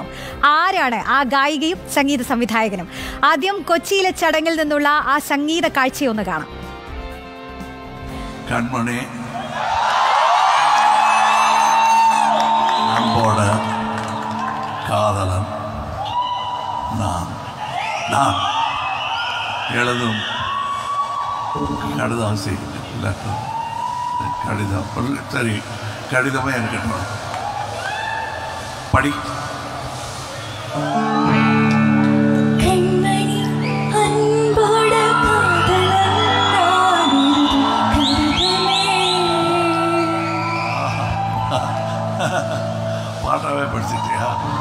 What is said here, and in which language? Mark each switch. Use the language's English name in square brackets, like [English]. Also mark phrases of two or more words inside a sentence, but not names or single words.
[Malayalam] ആരാണ് ആ ഗായികയും സംഗീത സംവിധായകനും? ആദ്യം കൊച്ചിയിലെ ചടങ്ങിൽ നിന്നുള്ള ആ സംഗീത കാഴ്ചയൊന്ന് കാണാം. [Tamil] கண்மணி அன்போடு காதலன் நான் எழுதும் கடிதாசி லெட்டர் கடிதம் சரி கடிதமே இருக்கட்டும் படி. பாட்டாவே படிச்சிட்டியா?